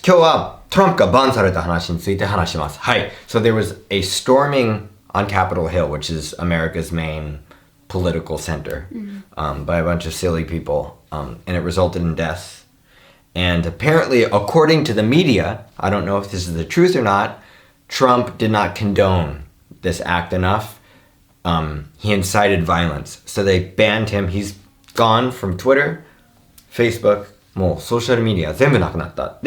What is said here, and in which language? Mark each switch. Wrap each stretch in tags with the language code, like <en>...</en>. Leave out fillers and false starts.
<ja>今日はトランプがバンされた話について話します。はい。</ja> <en>So there was a storming on Capitol Hill, which is America's main political center, by a bunch of silly people, and it resulted in deaths. And apparently, according to the media, I don't know if this is the truth or not, Trump did not condone this act enough. He incited violence. So they banned him. He's gone from Twitter, Facebook,</en> <ja>もうソーシャルメディア全部なくなった。</ja>